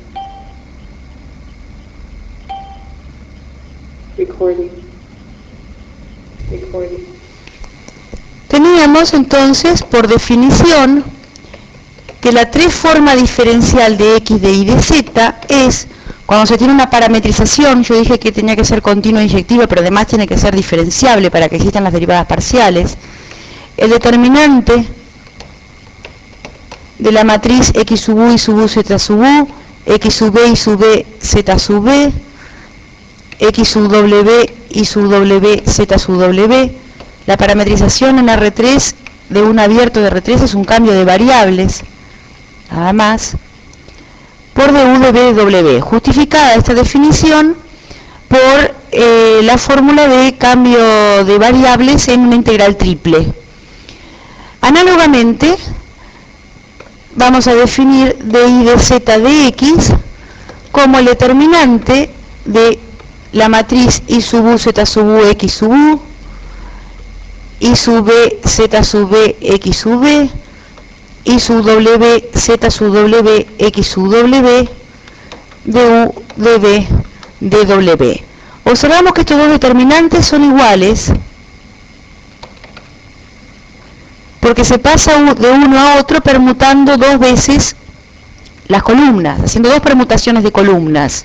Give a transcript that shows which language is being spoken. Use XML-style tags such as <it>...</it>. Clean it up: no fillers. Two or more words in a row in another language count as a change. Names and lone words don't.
<es>Teníamos entonces, por definición, que la tres forma diferencial de X, de Y, de Z es, cuando se tiene una parametrización, yo dije que tenía que ser continua e inyectiva, pero además tiene que ser diferenciable para que existan las derivadas parciales, el determinante de la matriz X sub U, Y sub U, Z sub U, X sub B, Y sub B, Z sub B, X sub W, Y sub W, Z sub W, la parametrización en R3 de un abierto de R3 es un cambio de variables, nada más, por du de B de W, justificada esta definición por la fórmula de cambio de variables en una integral triple. Análogamente, vamos a definir dy de z de x como el determinante de la matriz Y sub U, Z sub U, X sub U, Y sub B, Z sub B, X sub B, Y sub W, Z sub W, X sub W, du de B de W. Observamos que estos dos determinantes son iguales porque se pasa de uno a otro permutando dos veces las columnas, haciendo dos permutaciones de columnas.</es>